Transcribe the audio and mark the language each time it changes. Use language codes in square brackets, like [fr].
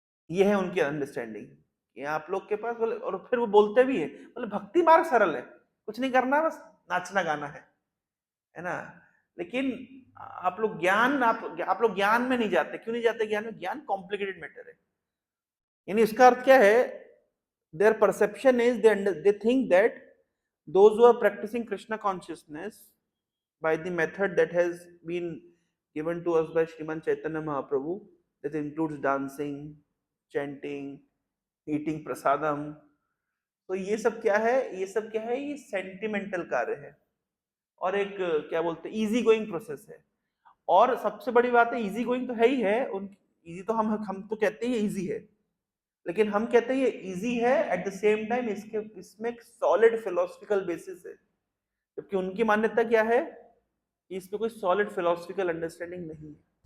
[hi] ये है उनकी अंडरस्टैंडिंग कि आप लोग के पास बोले, और फिर वो बोलते भी है बोले भक्ति मार्ग सरल है, कुछ नहीं करना, बस नाचना गाना है ना। लेकिन आप लोग ज्ञान, आप लोग ज्ञान में नहीं जाते। क्यों नहीं जाते ज्ञान में? ज्ञान कॉम्प्लिकेटेड मैटर है। यानी इसका अर्थ क्या है, [en] their perception is they think that those who are practicing Krishna consciousness by the method that has been given to us by Sriman Chaitanya Mahaprabhu, that includes dancing, chanting, eating prasadam, [hi] तो ये सब क्या है, ये सब क्या है, ये सेंटिमेंटल कार्य है और एक क्या बोलते हैं इजी गोइंग प्रोसेस है। और सबसे बड़ी बात है, इजी गोइंग तो है ही है, इजी तो हम तो कहते हैं इजी है, लेकिन हम कहते हैं ये इजी है, एट द सेम टाइम इसमें एक सॉलिड फिलोसफिकल बेसिस है, जबकि उनकी मान्यता क्या है कि इसमें कोई सॉलिड फिलोसफिकल अंडरस्टैंडिंग नहीं है।